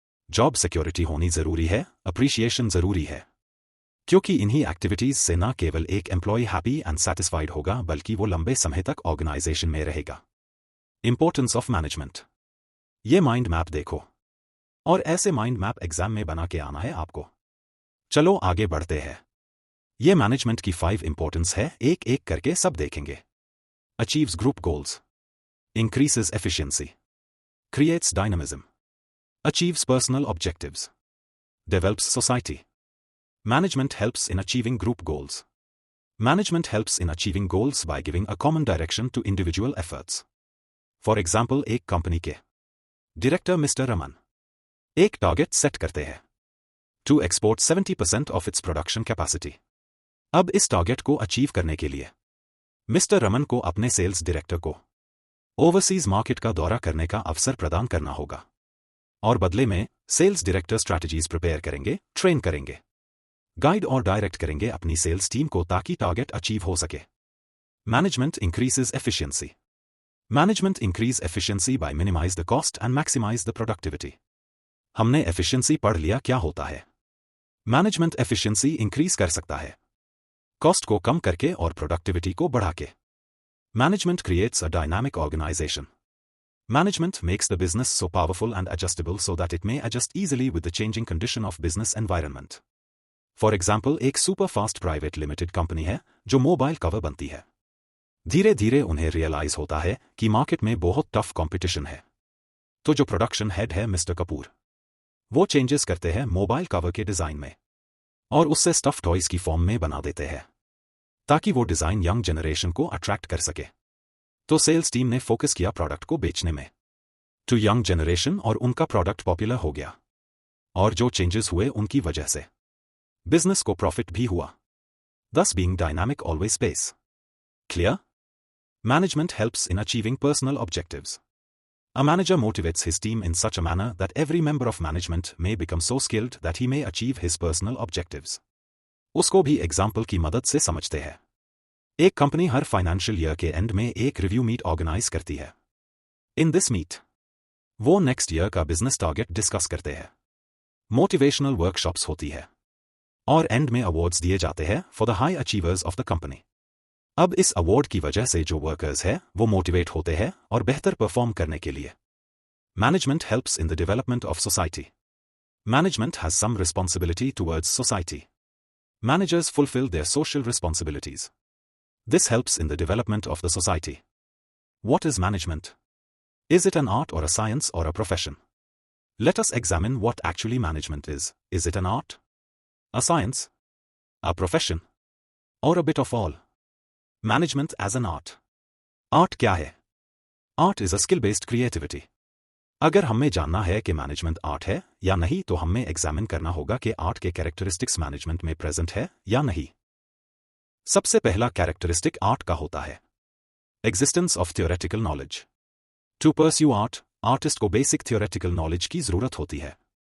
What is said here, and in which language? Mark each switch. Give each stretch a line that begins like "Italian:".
Hindi: Job security होनी जरूरी है, अप्रिशिएशन जरूरी है, क्योंकि इन्हीं एक्टिविटीज से न केवल एक एम्प्लॉय
English: happy and satisfied
Hindi: होगा बल्कि वो लंबे समय तक ऑर्गेनाइजेशन में रहेगा। Importance of management. ये माइंड मैप देखो, और ऐसे माइंड मैप एग्जाम में बना के आना है आपको। चलो आगे बढ़ते हैं। ये मैनेजमेंट की 5 इंपॉर्टेंस है, एक एक करके सब देखेंगे।
English: Achieves group goals, increases efficiency, creates dynamism, achieves personal objectives, develops society. Management helps in achieving group goals. Management helps in achieving goals by giving a common direction to individual efforts. For example,
Hindi: एक company के director mister Raman एक target set करते हैं
English: to export 70% of its production capacity.
Hindi: अब इस target को achieve करने के लिए मिस्टर रमन को अपने सेल्स डायरेक्टर को ओवरसीज मार्केट का दौरा करने का अवसर प्रदान करना होगा, और बदले में सेल्स डायरेक्टर स्ट्रैटेजीज प्रिपेयर करेंगे, ट्रेन करेंगे, गाइड और डायरेक्ट करेंगे अपनी सेल्स टीम को ताकि टारगेट अचीव हो सके।
English: Management increases efficiency. Management increase efficiency by minimize the cost and maximize the productivity.
Hindi: हमने एफिशिएंसी पढ़ लिया क्या होता है। मैनेजमेंट एफिशिएंसी इंक्रीज कर सकता है कॉस्ट को कम करके और प्रोडक्टिविटी को बढ़ा के।
English: Management creates a dynamic organization. Management makes the business so powerful and adjustable so that it may adjust easily with the changing condition of business environment. For example,
Hindi: एक super fast private limited company है जो mobile cover बनती है। धीरे धीरे उन्हें realise होता है कि मार्केट में बहुत टफ कंपटीशन है। तो जो प्रोडक्शन हेड है मिस्टर कपूर, वो चेंजेस करते हैं मोबाइल कवर के डिजाइन में और उससे स्टफ टॉयज की फॉर्म में बना देते हैं ताकि वो डिजाइन यंग जनरेशन को अट्रैक्ट कर सके। तो सेल्स टीम ने फोकस किया प्रोडक्ट को बेचने में
English: to young generation
Hindi: और उनका प्रोडक्ट पॉपुलर हो गया, और जो चेंजेस हुए उनकी वजह से बिजनेस को प्रॉफिट भी हुआ।
English: thus being dynamic always pays. Clear? Management helps in achieving personal objectives. A manager motivates his team in such a manner that every member of management may become so skilled that he may achieve his personal objectives.
Hindi: उसको भी example की मदद से समझते हैं। एक company हर financial year के and में एक रिव्यू मीट ऑर्गेनाइज करती है।
English: in this meet
Hindi: वो नेक्स्ट ईयर का बिजनेस टारगेट डिस्कस करते हैं, मोटिवेशनल वर्कशॉप्स होती है और एंड में अवार्ड्स दिए जाते हैं
English: For the high achievers of the company.
Hindi: अब इस अवार्ड की वजह से जो वर्कर्स है वो मोटिवेट होते हैं और बेहतर परफॉर्म करने के लिए।
English: Management helps in the development of society. Management has some responsibility towards society. Managers fulfill their social responsibilities. This helps in the development of the society. What is management? Is it an art or a science or a profession? Let us examine what actually management is. Is it an art? A science? A profession? Or a bit of all? Management as an art. Art
Hindi: क्या है?
English: Art is a skill-based creativity.
Hindi: अगर हमें जानना है कि management art है या नहीं तो हमें एग्जामिन करना होगा कि आर्ट के कैरेक्टरिस्टिक्स मैनेजमेंट में प्रेजेंट है या नहीं। सबसे पहला कैरेक्टरिस्टिक आर्ट का होता है existence of theoretical knowledge.
English: to pursue art,
Hindi: artist को बेसिक थियोरेटिकल नॉलेज की जरूरत होती है।